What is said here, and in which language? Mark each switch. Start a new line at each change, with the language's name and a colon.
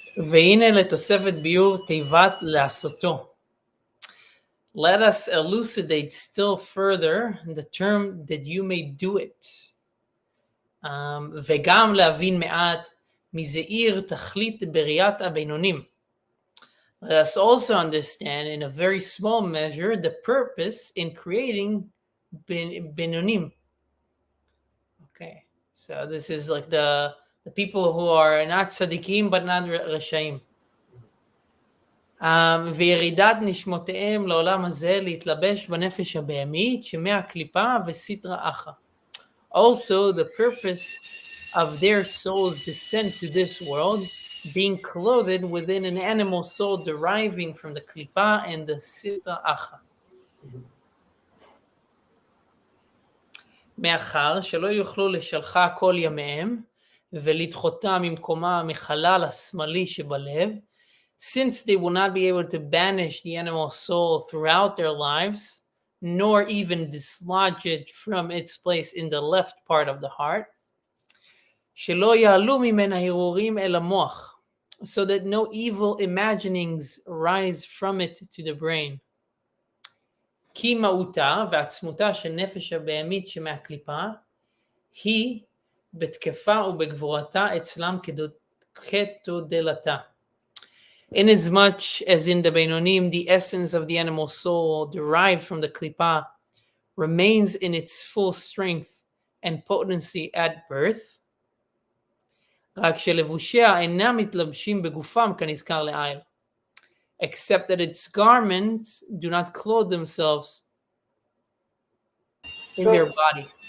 Hebrew: והנה לתוספת ביור תיבת לעשותו.
English: Let us elucidate still further the term that you may do it.
Hebrew: וגם להבין מעט מזעיר תכלית בריאת הבינונים.
English: Let us also understand in a very small measure the purpose in creating Binonim. Okay, so this is like the people who are not tzaddikim but not reshaim.
Hebrew: וירידת נשמותיהם לעולם הזה להתלבש בנפש הבהמית שמהקליפה וסטרא אחא.
English: Also, the purpose of their soul's descent to this world being clothed within an animal soul deriving from the klipa and the sitra acha.
Hebrew: מאחר שלא יוכלו לשלחה כל ימיהם ולדחותה ממקומה מחלל השמאלי שבלב,
English: since they will not be able to banish the animal soul throughout their lives, nor even dislodge it from its place in the left part of the heart,
Hebrew: שלא יעלו ממנה הרהורים אל המוח,
English: so that no evil imaginings rise from it to the brain.
Hebrew: כי מהותה ועצמותה של נפש הבהמית שמהקליפה היא בתקפה ובגבורתה אצלם כתודלתה.
English: Inasmuch as in the Beinonim the essence of the animal soul derived from the klipa remains in its full strength and potency at birth,
Hebrew: רק שלבושיה אינם מתלבשים בגופם כנזכר לעיל,
English: except that its garments do not clothe themselves in their body.